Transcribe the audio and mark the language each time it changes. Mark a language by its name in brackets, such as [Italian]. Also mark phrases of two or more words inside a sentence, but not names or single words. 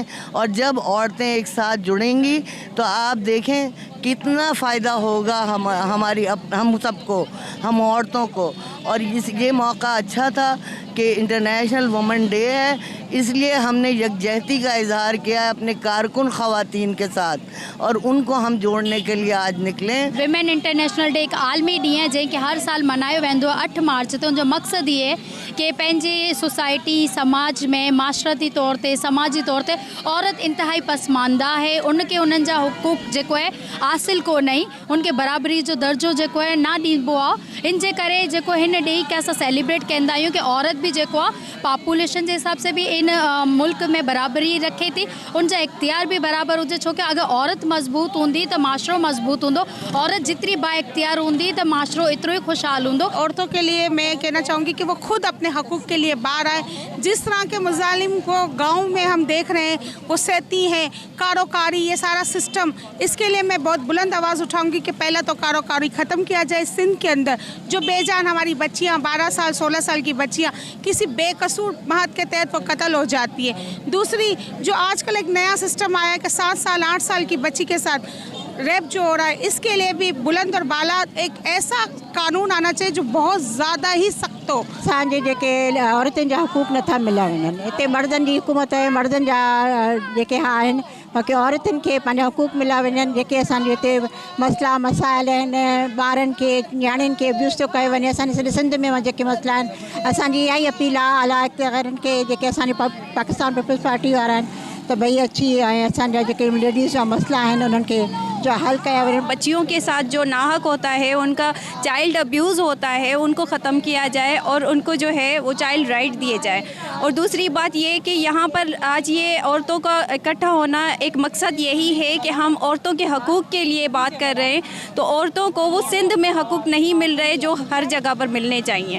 [Urdu] اور جب عورتیں ایک ساتھ جڑیں گی تو آپ دیکھیں کتنا فائدہ ہوگا ہم سب کو، ہم عورتوں کو. اور یہ موقع اچھا تھا کہ [English] International Women Day [Urdu] ہے، اس لیے ہم نے یکجہتی کا اظہار کیا ہے اپنے کارکن خواتین کے ساتھ اور ان کو ہم جوڑنے کے لیے آج نکلے. [English] Women International Day [Sindhi] एक आलमी ॾींहुं है जंहिंखे हर साल मल्हायो वेंदो आहे 8 मार्च ते। उनजो मक़सदु इहे कि पंहिंजे सोसाइटी समाज में माशरती तौर ते समाजी तौर ते औरत इंतहाई पसमानदा आहे, उनखे उन्हनि जा हुकूक जेको आहे हासिल कोन आई, उनखे बराबरी जो दर्जो जेको आहे ना ॾिबो आहे। इन जे करे जेको हिन ॾेई खे असां सेलिब्रेट कंदा आहियूं कि औरत भी जेको आहे पॉपुलेशन जे हिसाब से भी इन मुल्क में बराबरी रखे थी, उनजा इख्तियार भी बराबर हुजे। छो कि अगर औरत मजबूत हूंदी तो माशरो मजबूत हूंदो, औरत जितनी बाइख्तियार हूंदी तो माशरो इतनो ही खुशहाल हूंदो। [Urdu] عورتوں کے لیے میں کہنا چاہوں گی کہ وہ خود اپنے حقوق کے لیے باہر آئے. جس طرح کے مظالم کو گاؤں میں ہم دیکھ رہے ہیں، وہ سہتی ہیں، کاروکاری، یہ سارا سسٹم، اس کے لیے میں بہت بلند آواز اٹھاؤں گی کہ پہلا تو کاروکاری ختم کیا جائے. سندھ کے اندر جو بے جان ہماری بچیاں 12 سال 16 سال کی بچیاں کسی بے قصور مہت کے تحت وہ قتل ہو جاتی ہے. دوسری جو آج کل ایک نیا سسٹم آیا ہے کہ 7 سال 8 سال کی بچی کے ساتھ ریپ جو ہو رہا ہے، اس کے لیے بھی بلند اور بالا ایک ایسا قانون آنا چاہیے جو بہت زیادہ ہی سخت ہو. [Sindhi] असांजे जेके औरतुनि जा हक़ूक़ नथा मिलण वञनि, हिते मर्दनि जी हुकूमत आहे, मर्दनि जा जेके आहिनि, बाक़ी औरतुनि खे पंहिंजा हक़ूक़ मिला वञनि। जेके असांजे हिते मसइला मसाइल आहिनि, ॿारनि खे नियाणियुनि खे अब्यूज़ थो कयो वञे, असांजे सॼे सिंध में जेके मसइला आहिनि, असांजी इहा ई अपील आहे आला इख्तियारनि खे जेके असांजे पाकिस्तान पीपल्स पार्टी वारा आहिनि त भई अची ऐं असांजा जेके लेडीज़ जा मसइला आहिनि उन्हनि खे जो हल कया वञे। [Urdu] بچیوں کے ساتھ جو ناحق ہوتا ہے، ان کا [English] child abuse [Urdu] ہوتا ہے، ان کو ختم کیا جائے اور ان کو جو ہے وہ [English] child right [Urdu] دیے جائے. اور دوسری بات یہ کہ یہاں پر آج یہ عورتوں کا اکٹھا ہونا ایک مقصد یہی ہے کہ ہم عورتوں کے حقوق کے لیے بات کر رہے ہیں، تو عورتوں کو وہ سندھ میں حقوق نہیں مل رہے جو ہر جگہ پر ملنے چاہیے.